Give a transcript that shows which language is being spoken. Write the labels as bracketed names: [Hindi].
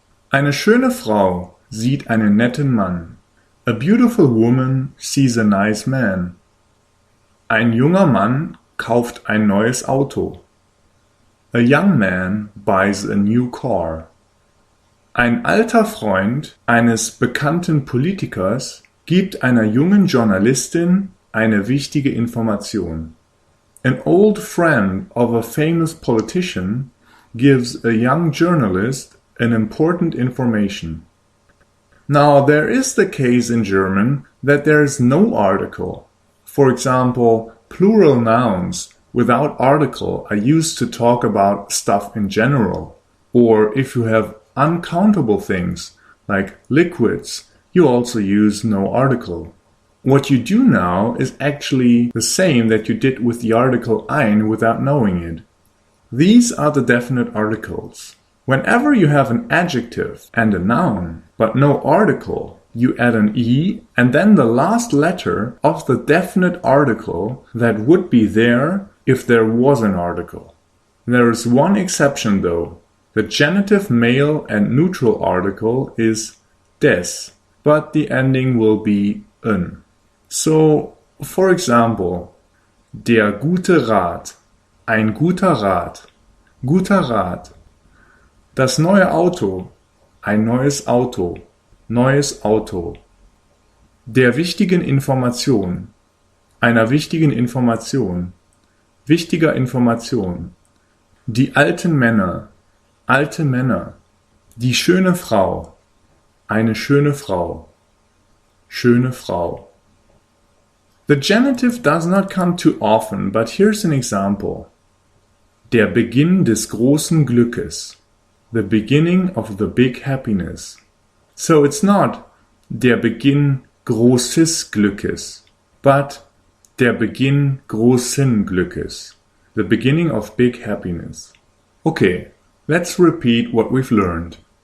[German] Eine schöne Frau sieht einen netten Mann. [English] A beautiful woman sees a nice man. [German] Ein junger Mann kauft ein neues Auto. [English] A young man buys a new car. [German] Ein alter Freund eines bekannten Politikers gibt einer jungen Journalistin eine wichtige Information. [English] An old friend of a famous politician gives a young journalist an important information. Now, there is the case in German that there is no article. For example, plural nouns without article are used to talk about stuff in general. Or if you have uncountable things, like liquids, you also use no article. What you do now is actually the same that you did with the article ein without knowing it. These are the definite articles. Whenever you have an adjective and a noun, but no article, you add an e and then the last letter of the definite article that would be there if there was an article. There is one exception though. The genitive male and neutral article is des, but the ending will be n. So, for example, [German] der gute Rat, ein guter Rat, guter Rat. Das neue Auto, ein neues Auto, neues Auto. Der wichtigen Information, einer wichtigen Information, wichtiger Information. Die alten Männer, alte Männer. Die schöne Frau, eine schöne Frau, schöne Frau. [English] The genitive does not come too often, but here's an example. [German] Der Beginn des großen Glückes. [English] The beginning of the big happiness. So it's not [German] der Beginn großes Glückes, [English] but [German] der Beginn großen Glückes. [English] The beginning of big happiness. Okay, let's repeat what we've learned.